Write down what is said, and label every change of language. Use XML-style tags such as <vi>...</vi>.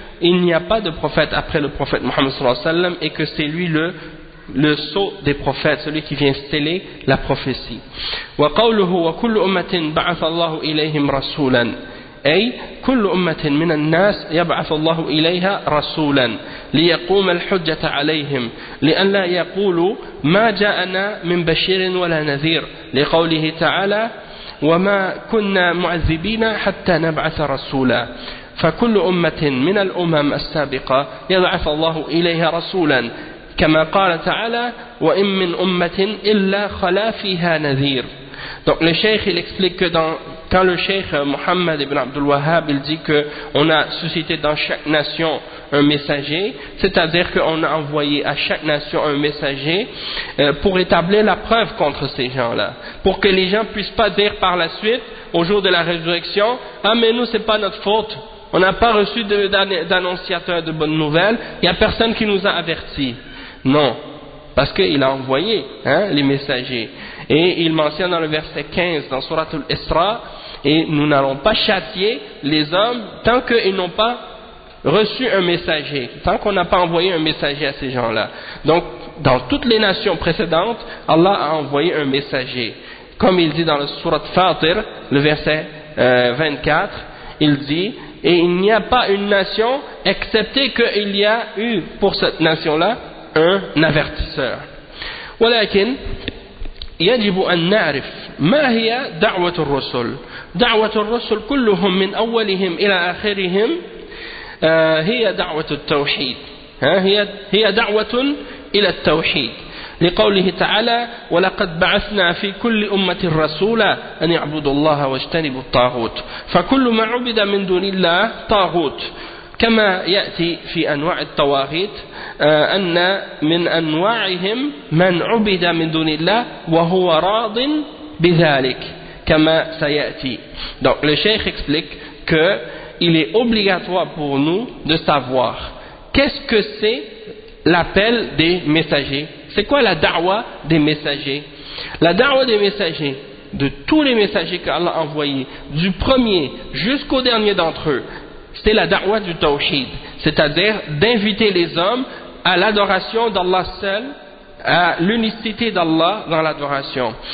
<fr>il n'y a pas de prophète après le prophète Mohammed sallallahu alayhi wa sallam et que c'est lui le sceau des prophètes, celui qui vient sceller la prophétie.</fr> <ar>Wa qawluhu wa kullu ummatin ba'atha Allahu ilayhim rasulan. أي كل أمة من الناس يبعث الله إليها رسولا ليقوم الحجة عليهم لأن لا يقولوا ما جاءنا من بشير ولا نذير لقوله تعالى وما كنا معذبين حتى نبعث رسولا فكل أمة من الأمم السابقة يبعث الله إليها رسولا كما قال تعالى وإن من أمة إلا خلا فيها نذير.</ar> <fr>Donc le cheikh il explique que quand le cheikh Mohammed ibn Abdul Wahhab il dit qu'on a suscité dans chaque nation un messager, c'est-à-dire qu'on a envoyé à chaque nation un messager pour établir la preuve contre ces gens-là, pour que les gens ne puissent pas dire par la suite, au jour de la résurrection, « Ah mais nous c'est pas notre faute, on n'a pas reçu d'annonciateur de bonnes nouvelles, il n'y a personne qui nous a avertis. » Non, parce qu'il a envoyé les messagers. Et il mentionne dans le verset 15 dans Sourate Al-Isra, et nous n'allons pas châtier les hommes tant qu'ils n'ont pas reçu un messager, tant qu'on n'a pas envoyé un messager à ces gens-là. Donc, dans toutes les nations précédentes, Allah a envoyé un messager. Comme il dit dans le Sourate Fatir, le verset 24, il dit, et il n'y a pas une nation, excepté qu'il y a eu pour cette nation-là un avertisseur.</fr> <ar>Walakin, يجب أن نعرف ما هي دعوة الرسل. دعوة الرسل كلهم من أولهم إلى آخرهم هي دعوة التوحيد. هي دعوة إلى التوحيد. لقوله تعالى ولقد بعثنا في كل أمة رسولا أن يعبدوا الله واجتنبوا الطاغوت. فكل ما عبد من دون الله طاغوت. كما يأتي في أنواع الطواغيت أن من أنواعهم من عبد من دون الله وهو راض بذلك كما سيأتي.</ar> <fr>Donc le cheikh explique que il est obligatoire pour nous de savoir qu'est-ce que c'est l'appel des messagers. C'est quoi la da'wa des messagers? La da'wa des messagers, de tous les messagers qu'Allah a envoyés, du premier jusqu'au dernier d'entre eux, c'est la da'wah du tawhid, c'est-à-dire d'inviter les hommes à l'adoration d'Allah seul, à l'unicité d'Allah dans l'adoration.</fr>